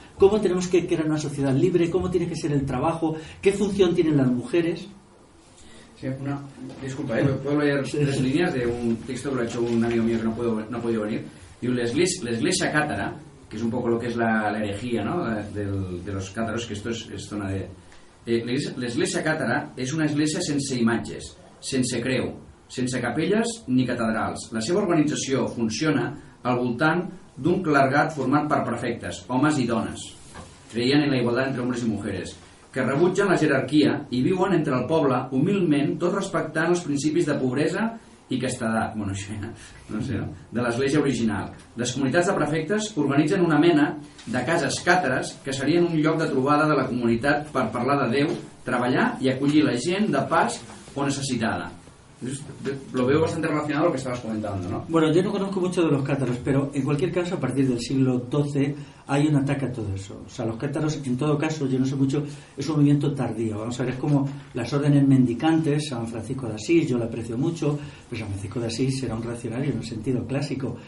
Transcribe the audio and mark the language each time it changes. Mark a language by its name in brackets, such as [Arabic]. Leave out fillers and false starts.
[Spanish] ¿Cómo tenemos que crear una sociedad libre? ¿Cómo tiene que ser el trabajo? ¿Qué función tienen las mujeres? Sí, disculpa, puedo leer 3 líneas de un texto que lo ha hecho un amigo mío que no ha podido venir. [Catalan] Diu, l'Església càtara, [Spanish] que es un poco lo que es la herejía, ¿no?, de los cátaros, que esto es zona de... [Catalan] L'Església càtara és una església sense imatges, sense creu, sense capelles ni catedrals. La seva organització funciona al voltant d'un clergat format per prefectes, homes i dones. Creien en la igualtat entre homes i [Spanish] mujeres, [Catalan] que rebutgen la jerarquia i viuen entre el poble humilment, tot respectant els principis de pobresa i castedat, bueno, això ja, no sé, de l'església original. Les comunitats de prefectes organitzen una mena de cases càtares que serien un lloc de trobada de la comunitat per parlar de Déu, treballar i acollir la gent de pas o necessitada. [Spanish] Lo veo bastante relacionado a lo que estabas comentando, ¿no? Bueno, yo no conozco mucho de los cátaros, pero en cualquier caso, a partir del siglo XII hay un ataque a todo eso. O sea, los cátaros, en todo caso, yo no sé mucho, es un movimiento tardío. Vamos a ver, es como las órdenes mendicantes. San Francisco de Asís, yo lo aprecio mucho, pero San Francisco de Asís era un reaccionario en un sentido clásico.